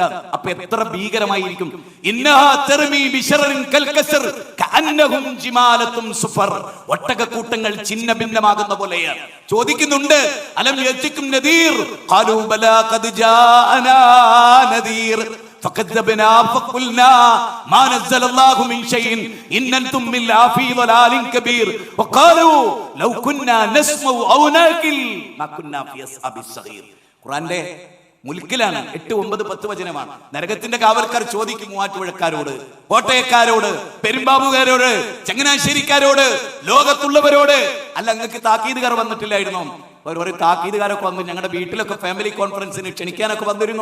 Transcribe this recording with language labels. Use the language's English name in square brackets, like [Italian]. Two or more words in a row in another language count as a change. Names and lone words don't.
[Malayalam] അപ്പൊ എത്ര ഭീകരമായിരിക്കും. ഒട്ടകക്കൂട്ടങ്ങൾ ചിന്ന ഭിന്നമാകുന്ന പോലെയാണ്. [Arabic] ചോദിക്കുന്നുണ്ട്, ألم يأتكم نذير قالوا بلى قد جاءنا نذير فكذبنا فقلنا ما نزل الله من شيء إن أنتم إلا في ضلال كبير وقالوا لو كنا نسمع أو نعقل ما كنا في أصحاب السعير. [Malayalam] ഖുർആനിലെ മുൽക്കിലാണ് 8, 9, 10 വചനമാണ്. നരകത്തിന്റെ കാവൽക്കാർ ചോദിക്കും മൂവാറ്റുപുഴക്കാരോട്, കോട്ടയക്കാരോട്, പെരുമ്പാവൂകാരോട്, ചങ്ങനാശ്ശേരിക്കാരോട്, ലോകത്തുള്ളവരോട്, അല്ല നിങ്ങൾക്ക് താക്കീതുകാർ വന്നിട്ടില്ലായിരുന്നോ? ഒരു താക്കീതുകാരൊക്കെ വന്നു, ഞങ്ങളുടെ വീട്ടിലൊക്കെ [English] family conference [Malayalam] ക്ഷണിക്കാനൊക്കെ വന്നിരുന്നു.